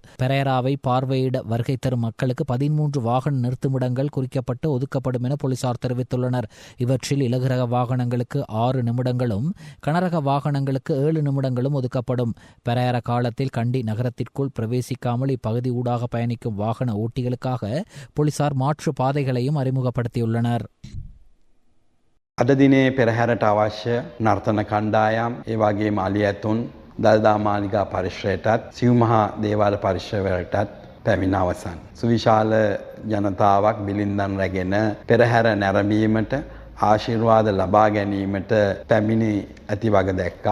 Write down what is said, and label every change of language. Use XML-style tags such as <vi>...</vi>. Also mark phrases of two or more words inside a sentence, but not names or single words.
<ta>பெரேராவை பார்வையிட வருகை தரும் மக்களுக்கு 13 வாகன நிறுத்துமிடங்கள் குறிக்கப்பட்டு ஒதுக்கப்படும் என போலீசார் தெரிவித்துள்ளனர். இவற்றில் இலகுரக வாகனங்களுக்கு 6 நிமிடங்களும் கனரக வாகனங்களுக்கு 7 நிமிடங்களும் ஒதுக்கப்படும். பெரேரா காலத்தில் கண்டி நகரத்திற்குள் பிரவேசிக்காமல் இப்பகுதி ஊடாக பயணிக்கும் வாகன ஓட்டிகளுக்காக போலீசார் மாற்று பாதைகளையும் அறிமுகப்படுத்தியுள்ளனர்.</ta> <si>අද දිනේ පෙරහැරට අවශ්‍ය නර්තන කණ්ඩායම් ඒ වගේම අලියැතුන් දළදා මාලිගා පරිශ්‍රයටත් සිව්මහා දේවාල පරිශ්‍රවලටත් පැමිණ අවසන්. සුවිශාල ජනතාවක් බිලින්දන් රැගෙන පෙරහැර නැරඹීමට ආශිර්වාද ලබා ගැනීමට පැමිණි ඇති වග දැක්කා.</si>